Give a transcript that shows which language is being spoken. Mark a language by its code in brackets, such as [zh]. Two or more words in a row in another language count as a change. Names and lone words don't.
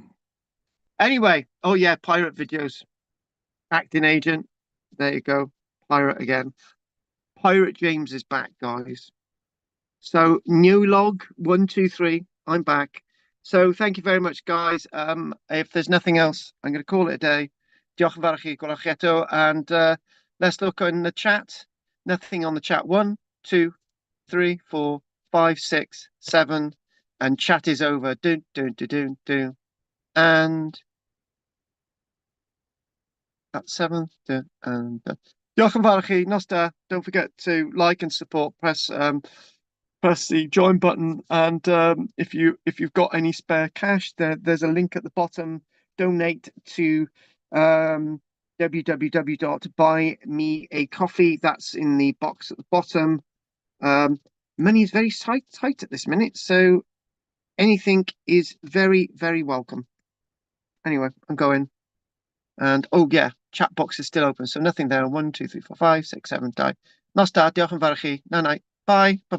[en] Anyway, oh yeah, pirate videos. Acting agent. There you go. Pirate again. Pirate James is back, guys. So new log 1, 2, 3. I'm back. So thank you very much, guys. If there's nothing else, I'm going to call it a day. [cy] Diolch yn fawr i chi, gwelwch chi eto, [en] and let's look in the chat. Nothing on the chat. 1, 2, 3, 4, 5, 6, 7, and chat is over. Do. And that's 7. [cy] And diolch yn fawr i chi. Nos da. [en] Don't forget to like and support. Press the join button, and if you've got any spare cash, there's a link at the bottom. Donate to www.buymeacoffee. That's in the box at the bottom. Money is very tight at this minute, so anything is very, very welcome. Anyway, I'm going, and oh yeah, chat box is still open, so nothing there. 1, 2, 3, 4, 5, 6, 7. Die. [cy] Nos da, diolch yn fawr i chi. [en] Night. Bye. Bye.